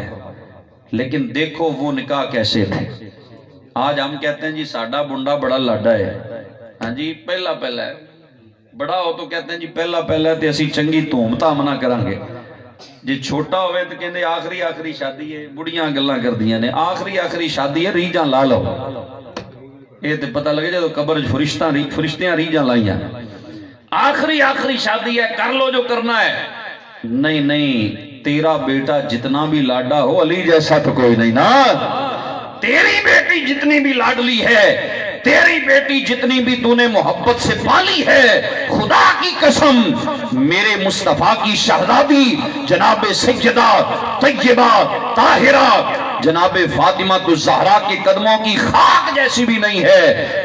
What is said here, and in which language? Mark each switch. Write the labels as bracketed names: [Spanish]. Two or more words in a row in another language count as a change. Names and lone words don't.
[Urdu] لیکن دیکھو وہ نکاح کیسے تھے۔ آج ہم کہتے ہیں جی [Punjabi] ساڈا بنڈا بڑا لاڈا ہے، [Urdu] ہاں جی پہلا ہے، بڑا ہو تو کہتے ہیں جی پہلا ہے [Punjabi] تے اسی چنگی دھوم دھام نہ کریں گے۔ جی چھوٹا ہوئے تو کہندے آخری آخری شادی ہے، بڑیاں گلاں کردیاں نے آخری آخری شادی ہے ریجاں لا لو، یہ تو پتہ لگے جدو قبر فرشتیاں ریجاں لائیاں، [Urdu] آخری آخری شادی ہے کر لو جو کرنا ہے۔ نہیں نہیں، تیرا بیٹا جتنا بھی لاڈا ہو علی جیسا تو کوئی نہیں نا، تیری بیٹی جتنی بھی لاڈلی ہے، تیری بیٹی جتنی بھی تو نے محبت سے پالی ہے، خدا کی قسم میرے مصطفیٰ کی شہزادی جناب سیدہ طیبہ طاہرہ جناب فاطمہ الزہرا کے قدموں کی خاک جیسی بھی نہیں ہے۔